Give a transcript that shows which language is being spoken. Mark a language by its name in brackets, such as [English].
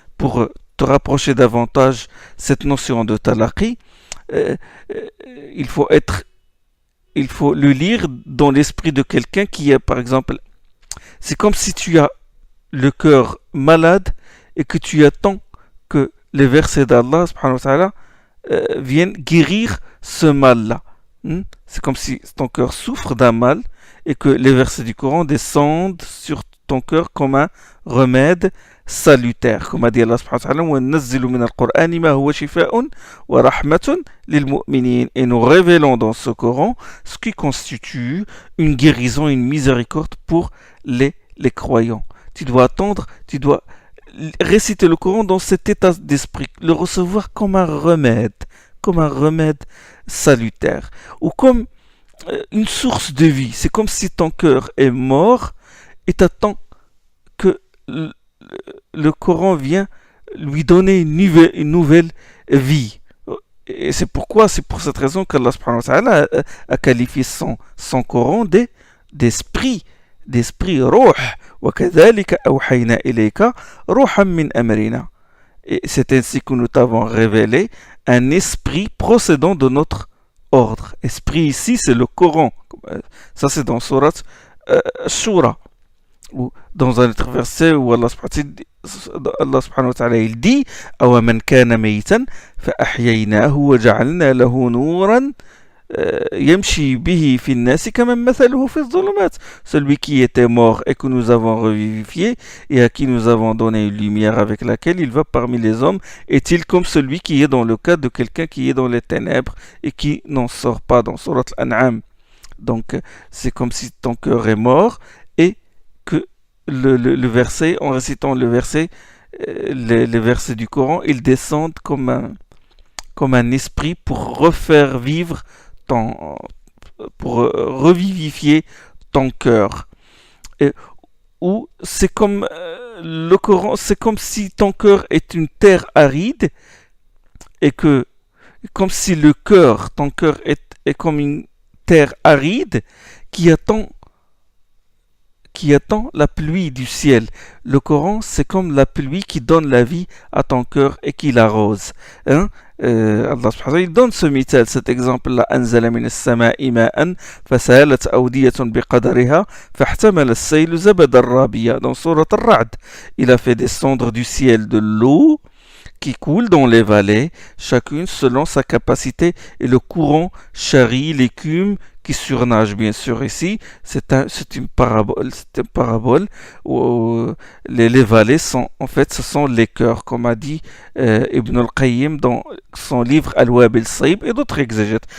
[French] Pour te rapprocher davantage cette notion de talaqi, il faut le lire dans l'esprit de quelqu'un qui est, par exemple, c'est comme si tu as le cœur malade et que tu attends que les versets d'Allah subhanahu wa ta'ala viennent guérir ce mal-là. C'est comme si ton cœur souffre d'un mal et que les versets du Coran descendent sur ton cœur comme un remède salutaire. Comme a dit Allah subhanahu wa ta'ala, [Arabic] وَنَنَزِّلُ مِنَ الْقُرْآنِ مَا هُوَ شِفَاءٌ وَرَحْمَةٌ لِلْمُؤْمِنِينَ. [French] Et nous révélons dans ce Coran ce qui constitue une guérison, une miséricorde pour les croyants. Tu dois attendre, tu dois réciter le Coran dans cet état d'esprit, le recevoir comme un remède salutaire, ou comme une source de vie. C'est comme si ton cœur est mort et t'attends que le Coran vient lui donner une nouvelle vie. Et c'est pour cette raison qu'Allah subhanahu wa ta'ala a qualifié son Coran d'esprit, ruh. [Arabic] وَكَذَلِكَ أَوْحَيْنَا إِلَيْكَ رُوحًا مِّنْ أَمْرِنَا. [French] Et c'est ainsi que nous t'avons révélé un esprit procédant de notre ordre. Esprit ici, c'est le Coran. Ça, c'est dans Surat Shura. Ou dans un autre verset où Allah subhanahu wa ta'ala il dit [Arabic] أَوَمَنْ كَانَ مَيْتًا فَأَحْيَيْنَاهُ وَجَعَلْنَا لَهُ نُورًا يمشي به في الناس كمن مثله في الظلمات. [French] Celui qui était mort et que nous avons revivifié et à qui nous avons donné une lumière avec laquelle il va parmi les hommes, est-il comme celui qui est dans le cas de quelqu'un qui est dans les ténèbres et qui n'en sort pas, dans Surat Al-An'am. Donc c'est comme si ton cœur est mort et que le verset, en récitant le verset, les versets du Coran, ils descendent comme un esprit pour refaire vivre pour revivifier ton cœur. Ou c'est comme le Coran, c'est comme si ton cœur est une terre aride et que, comme si ton cœur est comme une terre aride qui attend la pluie du ciel. Le Coran, c'est comme la pluie qui donne la vie à ton cœur et qui l'arrose. Allah subhanahu wa ta'ala, il donne cet exemple-là. [Arabic] أنزل من السماء ماء فسالت أودية بقدرها فاحتمل السيل زبدا رابيا. [French] Dans Surat Al-Ra'd, il a fait descendre du ciel de l'eau qui coule dans les vallées, chacune selon sa capacité, et le courant charrie l'écume qui surnage. Bien sûr, ici, c'est une parabole où les vallées sont, en fait, ce sont les cœurs, comme a dit Ibn al-Qayyim dans son livre Al-Wab al-Saïb, et d'autres exégètes.